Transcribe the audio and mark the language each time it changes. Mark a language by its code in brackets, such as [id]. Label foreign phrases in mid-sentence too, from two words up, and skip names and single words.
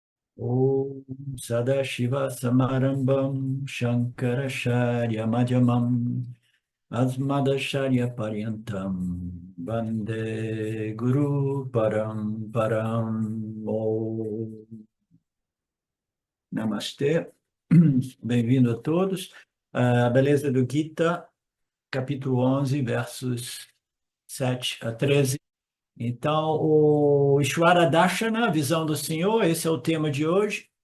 [sa] Om Sadashiva Samarambam Shankaracharya Madhyamam Asmadacharya Paryantam Vande Guru Paramparam Om Namastê. [pt] Bem-vindo a todos. A beleza do Gita, capítulo 11, versos 7 a 13. Então, o [sa] Ishvara Darshana, [pt] a visão do Senhor, esse é o tema de hoje.